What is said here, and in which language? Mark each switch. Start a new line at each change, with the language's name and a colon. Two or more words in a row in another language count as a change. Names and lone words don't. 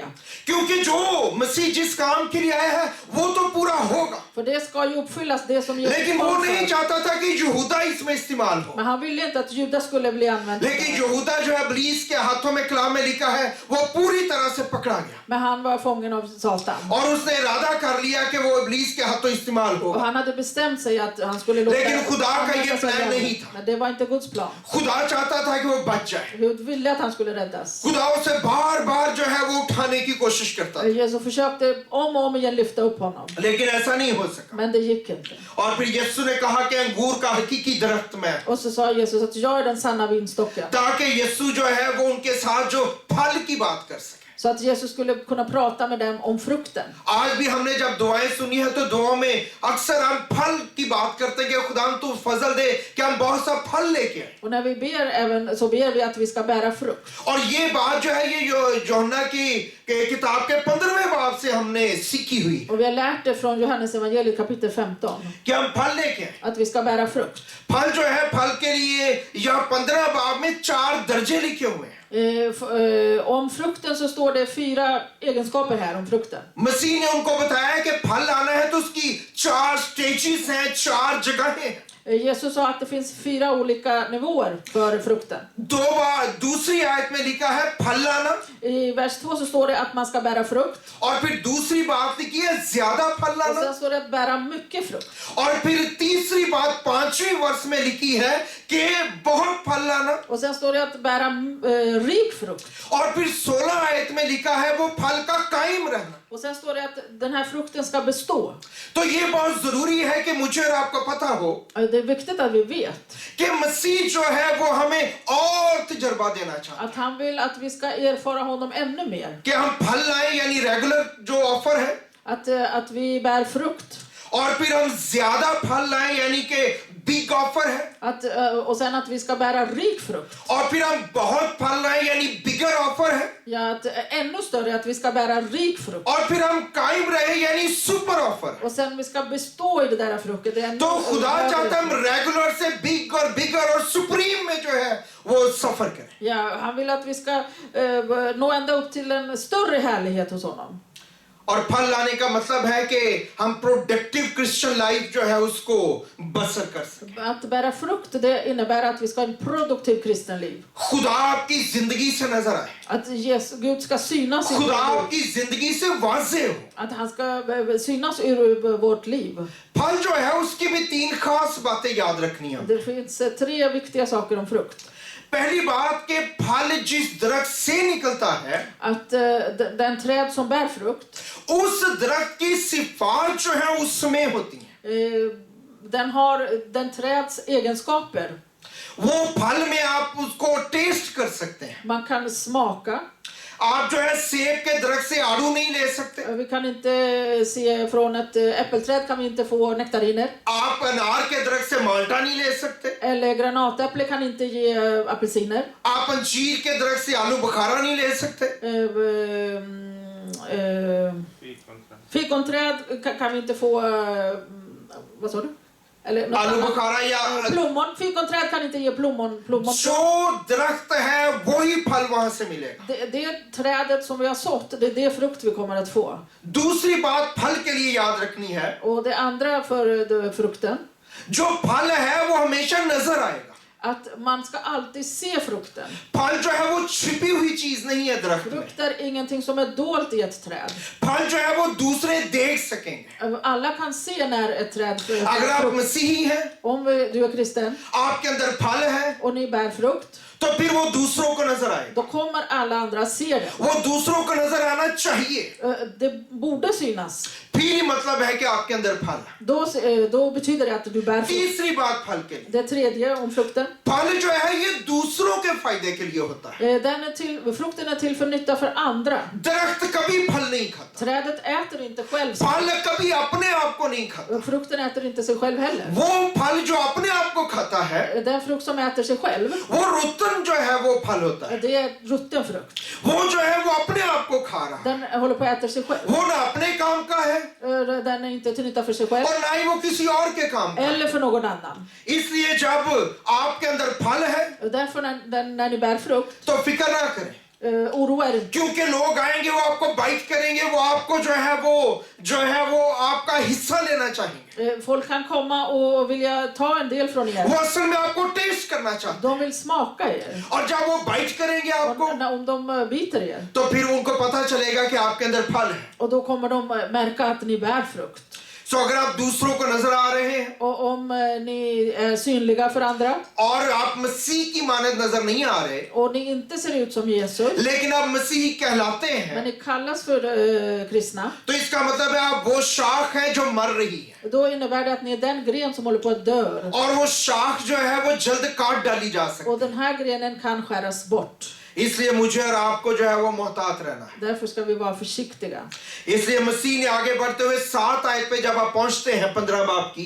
Hindi: क्योंकि जो मसीह जिस काम के लिए आया है वो तो पूरा होगा।
Swedish: För det ska ju uppfyllas det som Jesus
Hindi: लेकिन वो
Swedish: kom
Hindi: नहीं
Swedish: för.
Hindi: चाहता था कि यहूदा इसमें इस्तेमाल हो।
Swedish: Men han ville inte att Judas skulle bli använd.
Hindi: लेकिन यहूदा जो है इब्लीस के हाथों में कलाम में लिखा है वो पूरी तरह से पकड़ा गया
Swedish: Men han var fången av Satan.
Hindi: और उसने इरादा कर लिया कि वो इब्लीस के हाथों इस्तेमाल
Swedish: Och
Hindi: होगा।
Swedish: han hade bestämt sig att han skulle låta
Hindi: लेकिन खुदा का ये
Swedish: använda sig av
Hindi: प्लान
Swedish: den.
Hindi: नहीं था।
Swedish: Men det var inte Guds plan.
Hindi: खुदा चाहता था कि वो बच जाए।
Swedish: Gud ville att han skulle räddas.
Hindi: खुदा उसे बार बार जो है वो उठाने की कोशिश करता था,
Swedish: Jesus försökte om och om igen lyfta upp honom.
Hindi: लेकिन ऐसा नहीं हो सका।
Swedish: Men det gick inte.
Hindi: और फिर यीशु ने कहा कि अंगूर का हकीकी दरख्त मैं,
Swedish: Och så sa Jesus att jag är den sanna vinstocken.
Hindi: ताकि यीशु जो है वो उनके साथ जो फल की बात कर सके।
Swedish: Så att Jesus skulle kunna prata med dem om frukten.
Hindi: आज भी हमने जब दुआएं सुनी है तो दुआओं में अक्सर हम फल की बात करते हैं कि खुदा तू फजल दे कि हम बहुत सा फल लेके आए।
Swedish: Och när vi ber även så ber vi att vi ska bära frukt.
Hindi: और ये बात जो है ये यूहन्ना की किताब के 15वें बाब से हमने सीखी हुई
Swedish: Och vi har lärt det från Johannes evangeliet kapitel 15.
Hindi: कि हम फल लेके आए।
Swedish: Att vi ska bära frukt.
Hindi: फल जो है फल के लिए यह 15 बाब में 4 दर्जे लिखे हुए हैं।
Swedish: Om frukten så står det 4 egenskaper här om frukten.
Hindi: मसीह ने उनको बताया कि फल लाना है तो उसकी 4 स्टेजेस हैं, 4 जगहें हैं।
Swedish: Jesus sa att det finns 4 olika nivåer för frukten.
Hindi: दूसरी आयत में लिखा है फल लाना,
Swedish: I vers 2 så står det att man ska bära frukt.
Hindi: और फिर दूसरी बात लिखी है ज्यादा फल
Swedish: Och
Hindi: लाना,
Swedish: sen står det att bära mycket frukt.
Hindi: और फिर तीसरी बात 5वीं वर्ष में लिखी है कि बहुत फल लाना,
Swedish: Och sen står det att bära rik frukt.
Hindi: और फिर 16 आयत में लिखा है वो फल का कायम रहना।
Swedish: Och sen står det att den här frukten ska bestå.
Hindi: तो ये बहुत जरूरी है कि मुझे और आपको पता हो
Swedish: Det är viktigt att vi vet
Hindi: कि मसीह जो है वो हमें और तजर्बा देना चाहता है
Swedish: att han vill att vi ska erfara honom ännu mer.
Hindi: कि हम फल लाएं, यानी रेगुलर जो ऑफर है,
Swedish: Att vi bär frukt.
Hindi: और फिर हम ज्यादा फल लाएं यानी कि
English: big offer
Hindi: है,
Swedish: Och sen att vi ska bära rik frukt.
Hindi: और फिर हम बहुत फल लाएं यानी
English: bigger offer
Hindi: है,
Swedish: Ja, att ännu större att vi ska bära rik frukt.
Hindi: और फिर हम कायम रहे यानी
English: super offer
Hindi: है।
Swedish: Och sen vi ska bestå i det där frukten. Det är ännu
Hindi: तो खुदा
Swedish: högre
Hindi: चाहता है हम
Swedish: frukt.
Hindi: रेगुलर से बिग और बिगर और सुप्रीम में जो है वो सफर करें।
Swedish: Ja, han vill att vi ska nå ända upp till en större härlighet hos honom.
Hindi: और फल लाने का मतलब है कि हम
English: productive Christian life
Hindi: जो है उसको बसर कर सकें।
Swedish: Att bära frukt, det innebär att vi ska ha en produktiv kristen liv.
Hindi: खुदा आपकी जिंदगी से नजर आए,
Swedish: Att Gud ska synas i
Hindi: खुदा
Swedish: vårt liv.
Hindi: आपकी जिंदगी से वाजे हो।
Swedish: Att han ska synas ur vårt liv.
Hindi: फल जो है उसकी भी 3 खास बातें याद रखनी है।
Swedish: Det finns 3 viktiga saker om frukt.
Hindi: पहली बात के फल जिस दरख्त से निकलता है
Swedish: Att den träd som bär frukt,
Hindi: उस दरख्त की सिफात जो है उसमें होती है।
Swedish: den har den träds egenskaper.
Hindi: वो फल में आप उसको टेस्ट कर सकते हैं।
Swedish: Man kan smaka.
Hindi: आप जो है सेब के दरख्त से आड़ू नहीं ले सकते,
Swedish: Vi kan inte se från ett äppelträd kan vi inte få nektariner.
Hindi: आप अनार के दरख्त से माल्टा नहीं ले सकते,
Swedish: Eller granatäpple kan inte ge apelsiner.
Hindi: आप अंजीर के दरख्त से आलू बुखारा नहीं ले सकते,
Swedish: Fikonträd kan vi inte få... vad sa du? Eller något
Hindi: आलू
Swedish: annat.
Hindi: बुखारा या
Swedish: Plommon. Fikonträd kan inte ge plommon.
Hindi: जो दरख्त है वही फल वहां से मिलेगा।
Swedish: Det trädet som vi har sått, det är det frukt vi kommer att få.
Hindi: दूसरी बात फल के लिए याद रखनी है,
Swedish: Och det andra för frukten,
Hindi: जो फल है वो हमेशा नजर आएगा।
Swedish: att man ska alltid se frukten.
Hindi: फल जो है वो छिपी हुई चीज नहीं है दरख्त में,
Swedish: Frukt är ingenting som är dolt i ett träd.
Hindi: फल जो है वो दूसरे देख सकेंगे।
Swedish: Alla kan se när ett träd
Hindi: अगर आप
Swedish: frukt.
Hindi: मसीही हैं,
Swedish: Om du är kristen
Hindi: आपके अंदर फल है,
Swedish: och ni bär frukt,
Hindi: तो फिर वो दूसरों को नजर आएगा,
Swedish: då kommer alla andra se det.
Hindi: वो दूसरों को नजर आना चाहिए।
Swedish: Det borde synas.
Hindi: फिर ही मतलब है कि आपके अंदर फल है।
Swedish: Då betyder det att du bär frukt.
Hindi: तीसरी बात फल के लिए,
Swedish: Det tredje om frukten.
Hindi: फल जो है ये दूसरों के फायदे के लिए होता है।
Swedish: Frukten är till för nytta för andra.
Hindi: दरख्त कभी फल नहीं खाता,
Swedish: Trädet äter inte själv.
Hindi: फल कभी अपने आप को नहीं खाता।
Swedish: Frukten äter inte sig själv heller.
Hindi: वो फल जो अपने आप को खाता है,
Swedish: Den frukt som äter sig själv,
Hindi: वो रुतन जो है वो फल होता है।
Swedish: det är rutten frukt.
Hindi: वो जो है वो अपने आप को खा रहा है,
Swedish: Den håller på att äta sig själv.
Hindi: वो ना अपने काम का है
Swedish: Den är inte till nytta för sig själv.
Hindi: और ना ही वो किसी और के काम का है।
Swedish: Eller för någon annan.
Hindi: इसलिए जब आपके अंदर फल है
Swedish: Och därför när ni bär frukt,
Hindi: तो फिक्र ना करें,
Swedish: oroa er inte.
Hindi: क्योंकि लोग आएंगे वो आपको बाइट करेंगे, वो आपको जो है वो आपका हिस्सा लेना चाहेंगे।
Swedish: Folk kan komma och vilja ta en del från
Hindi: वो
Swedish: er.
Hindi: असल में आपको टेस्ट करना चाहते
Swedish: De vill smaka er.
Hindi: हैं, और जब वो बाइट करेंगे आपको
Swedish: Om de biter er,
Hindi: तो फिर उनको पता चलेगा कि आपके अंदर फल है।
Swedish: och då kommer de märka att ni bär frukt.
Hindi: सो अगर आप दूसरों को नजर आ रहे हैं
Swedish: Och om ni är synliga för andra
Hindi: और आप मसीह की मानद नजर नहीं आ रहे,
Swedish: och ni inte ser ut som Jesus,
Hindi: लेकिन आप मसीही कहलाते
Swedish: men
Hindi: हैं,
Swedish: ni kallas för kristna,
Hindi: तो इसका मतलब है आप वो शाख है जो मर रही है,
Swedish: då innebär det att ni är den gren som håller på att dö.
Hindi: और वो शाख जो है वो जल्द काट डाली जा सकती
Swedish: Och den här grenen kan skäras bort.
Hindi: है। इसलिए मुझे और आपको जो है वो मोहतात रहना है।
Swedish: Därför ska vi vara försiktiga.
Hindi: इसलिए मसीह ने आगे बढ़ते हुए 7 आयत पे जब आप पहुंचते हैं 15 बाब की,